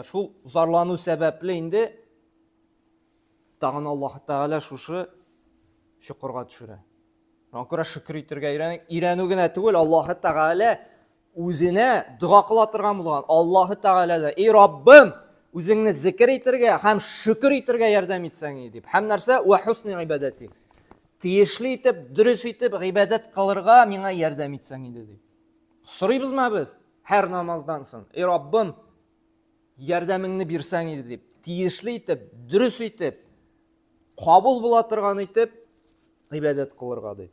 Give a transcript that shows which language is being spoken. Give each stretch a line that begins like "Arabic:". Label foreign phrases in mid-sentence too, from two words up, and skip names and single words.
Tatar: Шул зарлану сәбәпле инде тагын Аллаһ Тәгалә шушы шөкергә төшерә. Анкыра шөкер итәргә өйрәнү генә түгел, Аллаһ Тәгалә үзенә дуа кыла торган булган. Аллаһ Тәгалә дә: "Эй Раббым, үзеңне зикр итәргә һәм шөкер итәргә ярдәм итсәң" дип. Һәм нәрсә?
Arabic: "وحسن عبادتي".
Tatar: Тиешле итеп, дөрес итеп гыйбадат кылырга миңа ярдәм итсәң инде дип. Сорыйбызмы без һәр намаздан соң? "Эй Раббым, ярдәмеңне бирсәң иде" дип. Тиешле итеп, дөрес итеп, кабул була торган итеп гыйбадат кылырга дип.